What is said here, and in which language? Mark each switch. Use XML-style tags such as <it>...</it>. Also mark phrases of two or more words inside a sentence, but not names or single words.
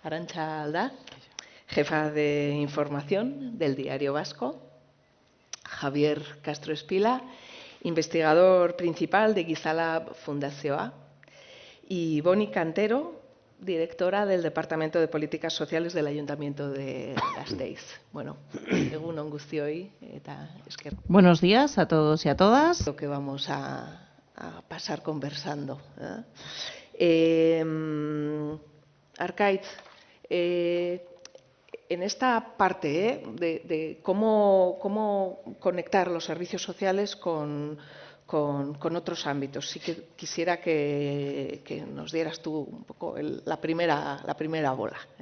<es>Arantxa Aldá, jefa de información del Diario Vasco. Javier Castro Espila, investigador principal de Gizalab Fundazioa. Y Boni Cantero, directora del Departamento de Políticas Sociales del Ayuntamiento de Gasteiz.</es> <eu>Bueno, egun on guztioi eta esker.</eu> <es>Buenos días a todos y a todas. Lo que vamos a pasar conversando. Arkaitz, en esta parte de cómo conectar los servicios sociales con otros ámbitos, sí que quisiera que nos dieras tú un poco la primera bola.</es>